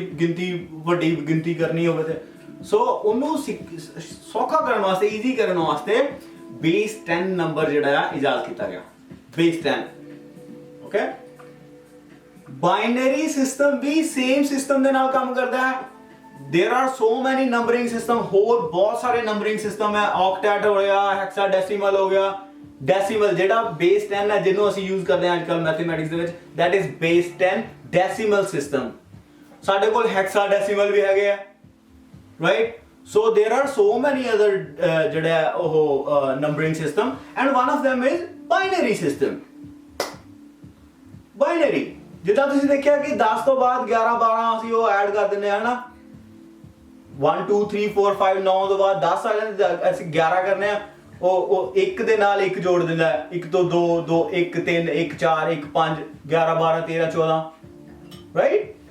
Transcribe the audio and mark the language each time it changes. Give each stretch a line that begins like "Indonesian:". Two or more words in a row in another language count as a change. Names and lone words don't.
Punjabi: ਗਿਣਤੀ ਵੱਡੀ ਗਿਣਤੀ ਕਰਨੀ ਹੋਵੇ ਤੇ ਸੋ ਉਹਨੂੰ ਸੌਖਾ ਕਰਨ ਵਾਸਤੇ, ਈਜ਼ੀ ਕਰਨ ਵਾਸਤੇ ਬੇਸ 10 ਨੰਬਰ ਜਿਹੜਾ ਆ ਇਜਾਦ ਕੀਤਾ ਗਿਆ, ਬੇਸ 10, ਓਕੇ।
English: binary system
Punjabi: ਵੀ
English: same system
Punjabi: ਦੇ ਨਾਲ ਕੰਮ ਕਰਦਾ ਹੈ।
English: There are so many numbering system,
Punjabi: ਹੋਰ ਬਹੁਤ ਸਾਰੇ
English: numbering system
Punjabi: ਹੈ। octet ਹੋ ਗਿਆ, hexadecimal ਹੋ ਗਿਆ, decimal ਜਿਹੜਾ base 10 ਹੈ ਜਿਹਨੂੰ ਅਸੀਂ use ਕਰਦੇ ਹਾਂ ਅੱਜਕੱਲ ਮੈਥਮੈਟਿਕਸ ਦੇ ਵਿੱਚ,
English: that is base 10 decimal system।
Punjabi: ਸਾਡੇ ਕੋਲ hexadecimal ਵੀ ਹੈਗੇ ਆ,
English: right। so there are so many other
Punjabi: ਜਿਹੜਾ ਉਹ
English: numbering system and one of them is binary system।
Punjabi: binary ਜਿੱਦਾਂ ਤੁਸੀਂ ਦੇਖਿਆ ਕਿ 10 ਤੋਂ ਬਾਅਦ 11 12 ਅਸੀਂ ਉਹ ਐਡ ਕਰ ਦਿੰਦੇ ਆ ਨਾ, 1 2 3 4 5 9 ਤੋਂ ਬਾਅਦ 10 ਆ ਜਾਂਦੇ, ਅਸੀਂ 11 ਕਰਨੇ ਆ, ਉਹ 1 ਦੇ ਨਾਲ 1 ਜੋੜ ਦਿੰਦਾ, 1 ਤੋਂ 2 2 1 3 1 4 1 5 11 12 13 14, ਰਾਈਟ।